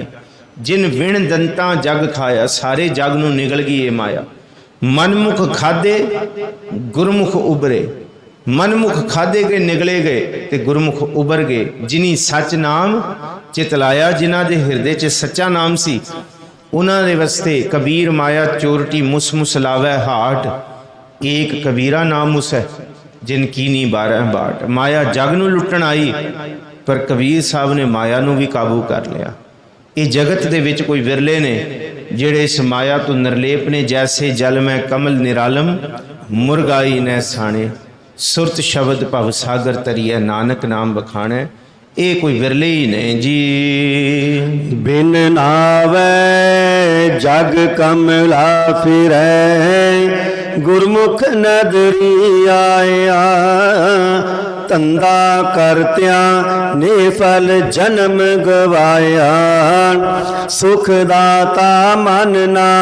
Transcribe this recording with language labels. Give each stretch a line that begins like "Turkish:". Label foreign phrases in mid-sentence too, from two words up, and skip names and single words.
Punjabi: ਜਿਨ ਵਿਣ ਦੰਤਾ ਜਗ ਖਾਇਆ, ਸਾਰੇ ਜਗ ਨੂੰ ਨਿਗਲ ਗਈ ਯੇ ਮਾਇਆ। ਮਨਮੁਖ ਖਾਦੇ ਗੁਰਮੁਖ ਉਬਰੇ। ਮਨਮੁਖ ਖਾਦੇ ਗਏ ਨਿਗਲੇ ਗਏ ਤੇ ਗੁਰਮੁਖ ਉਬਰ ਗਏ। ਜਿਨੀ ਸਚ ਨਾਮ ਚਿਤਲਾਇਆ, ਜਿਨ੍ਹਾਂ ਦੇ ਹਿਰਦੇ ਚ ਸੱਚਾ ਨਾਮ ਸੀ, ਉਨ੍ਹਾਂ ਦੇ ਵਾਸਤੇ ਕਬੀਰ ਮਾਇਆ ਚੋਰਟੀ ਮੁਸਿ ਮੁਸਿ ਲਾਵੈ ਹਾਟਿ। ਏਕ ਕਬੀਰਾ ਨਾਮ ਮੁਸ ਹੈ ਜਿਨ ਕੀਨੀ 12 ਬਾਟ। ਮਾਇਆ ਜਗ ਨੂੰ ਲੁੱਟਣ ਆਈ, ਪਰ ਕਬੀਰ ਸਾਹਬ ਨੇ ਮਾਇਆ ਨੂੰ ਭੀ ਕਾਬੂ ਕਰ ਲਿਆ। ਯੇ ਜਗਤ ਦੇ ਵਿਚ ਕੋਈ ਵਿਰਲੇ ਨੇ ਜਿਹੜੇ ਇਸ ਮਾਇਆ ਤੋ ਨਿਰਲੇਪ ਨੇ। ਜੈਸੇ ਜਲ ਮੇਂ ਕਮਲ ਨਿਰਾਲਮ ਮੁਰਗਾਈ ਨ ਸਾਣੇ। ਸੁਰਤ ਸ਼ਬਦ ਭਵ ਸਾਗਰ ਤਰੀਐ ਨਾਨਕ ਨਾਮ ਬਖਾਣੇ। ਯੇ ਕੋਈ ਵਿਰਲੇ ਹੀ ਨੇ ਜੀ। ਬਿਨ ਨਾਵੈ ਜਗ ਕਮਲਾ ਫਿਰੈ ਗੁਰਮੁਖ ਨਦਰੀ ਆਇਆ ਧੰਧਾ ਕਰਤਿਆ ਨਿਫਲ ਜਨਮ ਗਵਾਇਆ ਸੁਖ ਦਾਤਾ ਮਨ ਨਾ